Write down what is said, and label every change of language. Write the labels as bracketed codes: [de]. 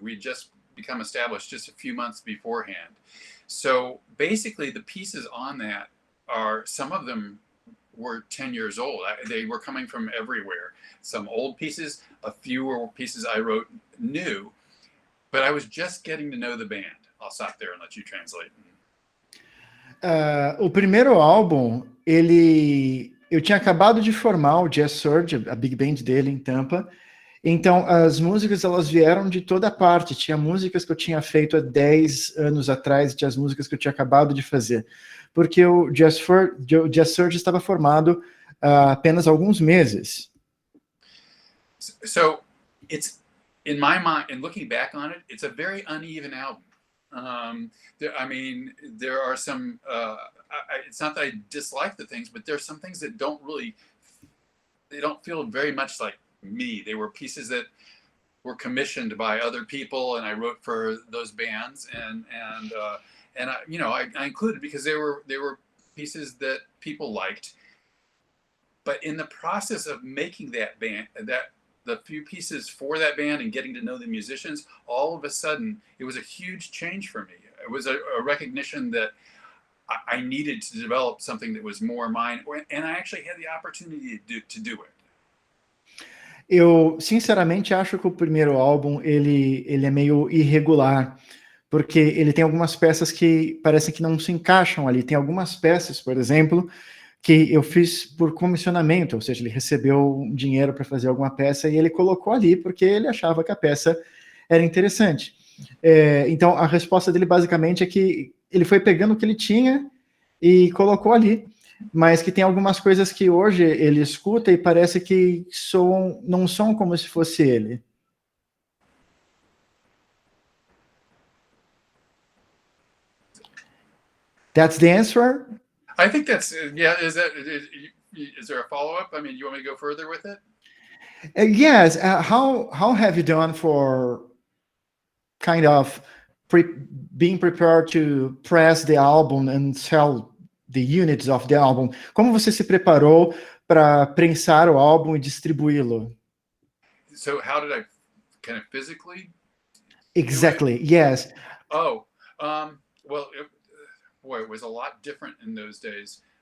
[en] We'd just become established just a few months beforehand. So basically the pieces on that some of them were 10 years old. They were coming from everywhere. Some old pieces, a few were pieces I wrote new, but I was just getting to know the band. I'll stop there and let you translate. [pt] O primeiro álbum, eu tinha acabado de formar o Jazz Surge, a big band dele em Tampa. Então, as músicas, elas vieram de toda parte. Tinha músicas que eu tinha feito há 10 anos atrás, tinha as músicas que eu tinha acabado de fazer. Porque o Jazz Surge estava formado há apenas alguns meses. [en] So, it's, in my mind, and looking back on it, it's a very uneven album. There are some, it's not that I dislike the things, but there's some things that they don't feel very much like me. They were pieces that were commissioned by other people, and I wrote for those bands, and I included because they were pieces that people liked. But in the process of making that band, the few pieces for that band and getting to know the musicians, all of a sudden it was a huge change for me. It was a recognition that I needed to develop something that was more mine, and I actually had the opportunity to do it. [pt] Eu, sinceramente, acho que o primeiro álbum, ele é meio irregular, porque ele tem algumas peças que parecem que não se encaixam ali. Tem algumas peças, por exemplo, que eu fiz por comissionamento, ou seja, ele recebeu dinheiro para fazer alguma peça e ele colocou ali porque ele achava que a peça era interessante. Então, a resposta dele basicamente é que ele foi pegando o que ele tinha e colocou ali, mas que tem algumas coisas que hoje ele escuta e parece que não são como se fosse ele. [en] That's the answer? I think that's, yeah, is there a follow-up? I mean, you want me to go further with it? Yes. How have you done for kind of being prepared to press the album and sell the units of the album? [pt] Como você se preparou para prensar o álbum e distribuí-lo? [en] So how did I kind of physically? Exactly. Yes. Oh, well, it was a lot different in those days.